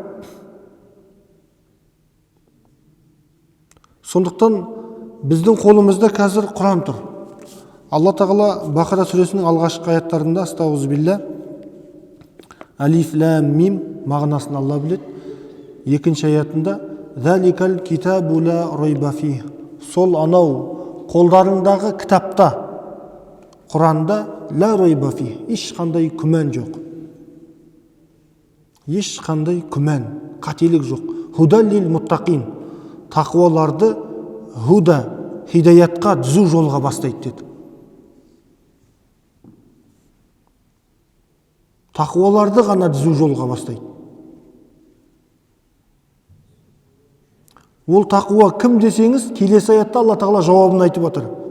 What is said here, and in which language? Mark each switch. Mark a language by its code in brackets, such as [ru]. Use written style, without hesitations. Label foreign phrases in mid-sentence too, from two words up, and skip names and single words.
[kk] Сондықтан біздің қолымызда қазір Құран тұр. Алла Тағала Бақара сүресінің алғашқы аяттарында, астағфирулла, [ar] ألف لام ميم [kk] мағынасын Алла біледі. Екінші аятында [ar] ذلك الكتاب لا ريب فيه. [kk] Сол анау қолдарыңдағы кітапта, Құранда [ar] لا ريب فيه, [kk] ешқандай күмән жоқ. Ешқандай күмән, қателік жоқ. [ar] هدى للمتقين. [kk] Тақуаларды худа, хидаятқа, түзу жолға бастайды деді. Тақуаларды ғана түзу жолға бастайды. Ол тақуа кім десеңіз, келесі аятта Алла Тағала жауабын айтып отыр.